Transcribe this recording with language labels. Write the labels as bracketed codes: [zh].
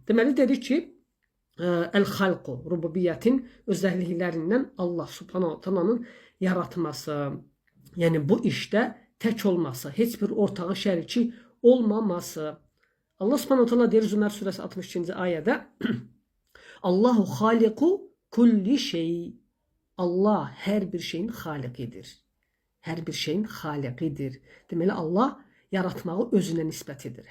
[az] Deməli, dedik ki, el-xalqu, rububiyyətin özəlliklərindən Allah subhanahu ta'lanın yaratması, yəni bu işdə tək olması, heç bir ortağı şəriki olmaması. Allah subhanahu ta'la deyir Zümər surəsi 62-ci ayədə [ar] Allahu xaliqu kulli şey. [az] Allah hər bir şeyin xaliqidir. Hər bir şeyin xaliqidir. Deməli, Allah yaratmağı özünə nisbət edir.